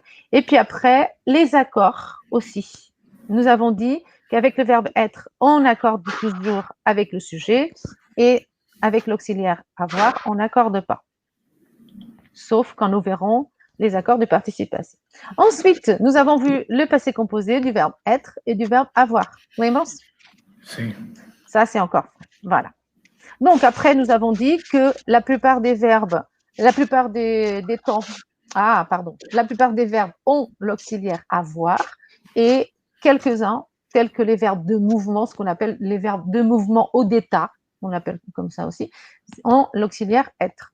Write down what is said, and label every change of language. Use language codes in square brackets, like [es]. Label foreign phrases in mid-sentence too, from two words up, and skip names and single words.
[fr] Et puis après, les accords aussi. Nous avons dit qu'avec le verbe être, on accorde toujours avec le sujet et avec l'auxiliaire avoir, on n'accorde pas. Sauf quand nous verrons les accords du participe passé. Ensuite, nous avons vu le passé composé du verbe être et du verbe avoir. [pt] Lembram-se? Sim. [fr] Ça, c'est encore. Voilà. Donc, après, nous avons dit que la plupart des verbes, la plupart des temps, la plupart des verbes ont l'auxiliaire avoir et quelques-uns, tels que les verbes de mouvement, ce qu'on appelle les verbes de mouvement au d'état, on l'appelle comme ça aussi, ont l'auxiliaire être.